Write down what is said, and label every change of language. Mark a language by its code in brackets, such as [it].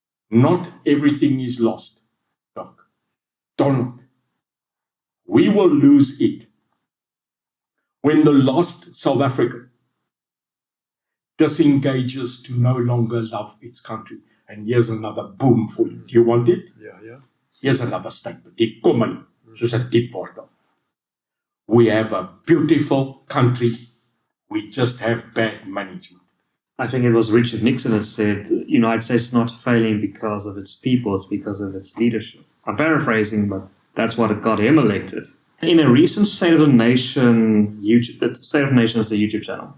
[en] Not everything is lost, Doc. Donald, we will lose it when the lost South African disengages to no longer love its country. And here's another boom for you. Do you want it? Yeah. Here's another statement. [af] Dit kom my soos 'n diep wortel. [en] We have a beautiful country. We just have bad management. I think it was Richard Nixon that said, the United States is not failing because of its people, it's because of its leadership. I'm paraphrasing, but that's what got him elected. In a recent State of the Nation YouTube, State of the Nation is a YouTube channel.